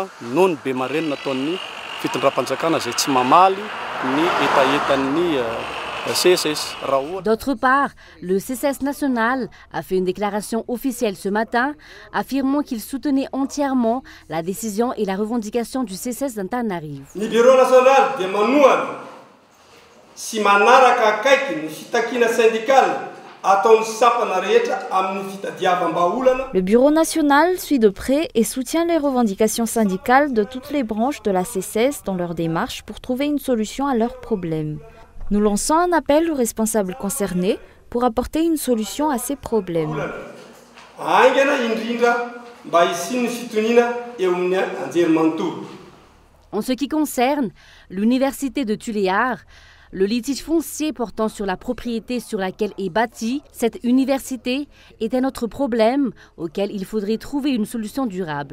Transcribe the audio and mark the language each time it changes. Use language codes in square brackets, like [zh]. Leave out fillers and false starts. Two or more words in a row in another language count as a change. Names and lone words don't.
[fr] D'autre part, le CCS national a fait une déclaration officielle ce matin affirmant qu'il soutenait entièrement la décision et la revendication du CCS d'Antananarivo. Le bureau national de Manouane, [mg] si manaraka kaiky ny fitakina syndical ataony sapana rehetra amin'ny fitadiavam-baolana. [fr] Le bureau national suit de près et soutient les revendications syndicales de toutes les branches de la CCS dans leur démarche pour trouver une solution à leurs problèmes. Nous lançons un appel aux responsables concernés pour apporter une solution à ces problèmes. En ce qui concerne l'université de Tuléar, le litige foncier portant sur la propriété sur laquelle est bâtie cette université est un autre problème auquel il faudrait trouver une solution durable.